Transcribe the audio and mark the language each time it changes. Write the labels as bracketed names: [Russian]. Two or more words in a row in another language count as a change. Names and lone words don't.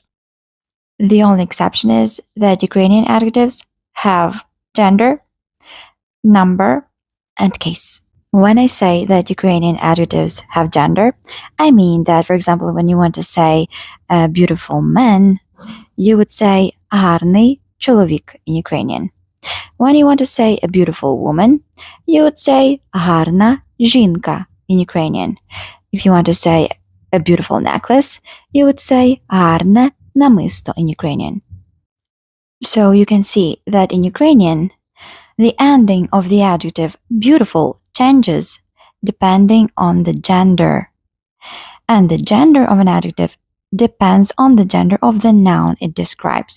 [English] The only exception is that Ukrainian adjectives have gender, number, and case. When I say that Ukrainian adjectives have gender, I mean that, for example, when you want to say a beautiful man, you would say [Ukrainian] гарний чоловік [English] in Ukrainian. When you want to say a beautiful woman, you would say [Ukrainian] гарна жінка [English] in Ukrainian. If you want to say a beautiful necklace, you would say [Ukrainian] гарне намисто [English] in Ukrainian. So you can see that in Ukrainian, the ending of the adjective beautiful changes depending on the gender. And the gender of an adjective depends on the gender of the noun it describes.